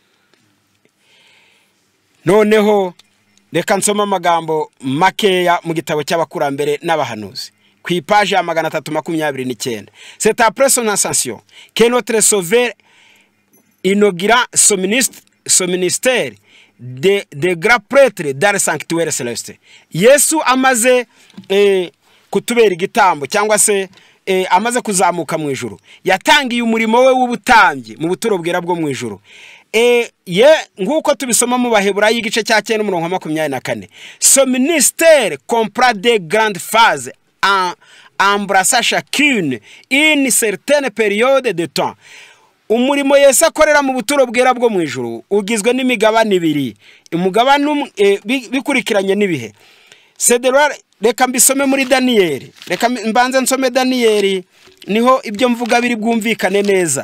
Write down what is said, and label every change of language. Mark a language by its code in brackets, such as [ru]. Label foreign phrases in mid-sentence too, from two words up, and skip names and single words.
[rw] Noneho reka nsoma amagambo makeya mu gitabo cy'abakurambere n'abahanuzi ku ipaje ya 329. [fr] C'est après son ascension que notre Sauveur inaugura son ministère de grand prêtre dans le sanctuaire céleste. [rw] Yesu amaze kutubera igitambo cyangwa se amaze kuzamuka mu ijuru, yatangiye umurimo we w'ubutambyi mu buturo bwera bwo mu ijuru. Nguko tubisoma mu Baheburayo igice cya 9:24. [fr] Son ministère comprend des grandes phases embrassant chacune une certaine période de temps. [rw] Umurimo Yesu akorera mu buturo bwera bwo mu ijuru ugizwe n'imigabane ibiri, umugabane bikurikiranye n'ibihe. Reka mbisome muri Daniyeli, reka mbanze nsome Daniyeli niho ibyo mvuga biri bwumvikane neza.